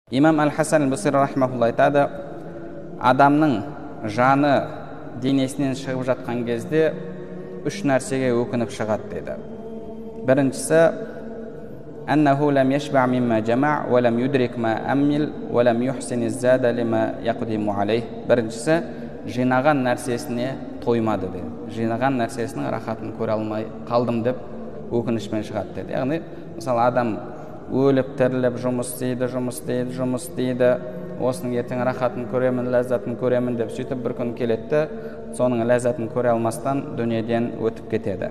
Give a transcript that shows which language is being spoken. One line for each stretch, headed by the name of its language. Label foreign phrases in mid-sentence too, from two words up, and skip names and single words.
Kazakh: Имам Әл-Хасан Әл-Басри рахмаһулла айтады, адамның жаны денесінен шығып жатқан кезде үш нәрсеге өкініп шығады деді. Біріншісі,
Arabic: أنه لم يشبع مما جمع ولم يدرك ما أمل ولم يحسن الزاد لما يقدم عليه.
Kazakh: Біріншісі, жинаған нәрсесіне тоймады деді. Жинаған нәрсесінің рахатын көре алмай қалдым деп өкінішпен шығады деді. Яғни, мысалы, адам өліп тіріліп жұмыс істейді, осының ертең рахатын көремін, ләззатын көремін деп сөйтіп бір күн келеді, соның ләззатын көре алмастан дүниеден өтіп кетеді.